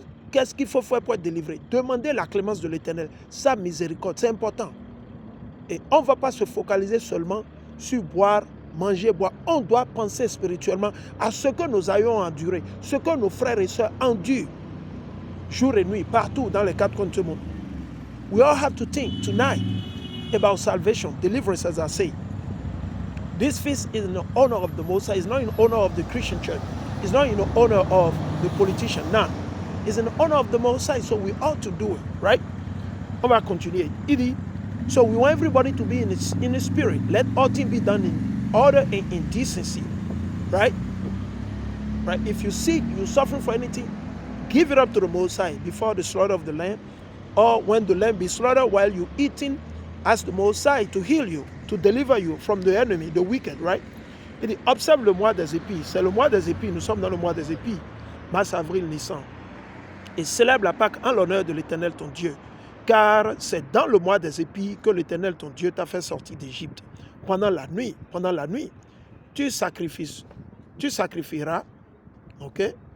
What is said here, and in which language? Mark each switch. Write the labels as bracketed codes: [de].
[fr] Qu'est-ce qu'il faut faire pour être délivré? Demandez la clémence de l'Éternel, sa miséricorde, c'est important. Et on ne va pas se focaliser seulement sur boire, manger, boire. On doit penser spirituellement à ce que nous ayons enduré, ce que nos frères et sœurs endurent, jour et nuit, partout dans les quatre coins du monde. [en] We all have to think tonight about salvation, deliverance, as I say. This feast is in the honor of the Most High. It's not in honor of the Christian church. It's not in the honor of the politician. No. It's in the honor of the Most High, so we ought to do it, right? [fr] On va continuer. Il dit, [en] so we want everybody to be in the spirit. Let all things be done in order and in decency, right? Right? If you're sick, you're suffering for anything, give it up to the Most High before the slaughter of the lamb, or when the lamb be slaughtered while you're eating, ask the Most High to heal you, to deliver you from the enemy, the wicked, right? [fr] Il dit, observe le mois des épis. C'est le mois des épis. Nous sommes dans le mois des épis. Mars, avril, Nissan. Et célèbre la Pâque en l'honneur de l'Éternel ton Dieu. Car c'est dans le mois des épis que l'Éternel ton Dieu t'a fait sortir d'Égypte. Pendant la nuit, tu sacrifieras, ok?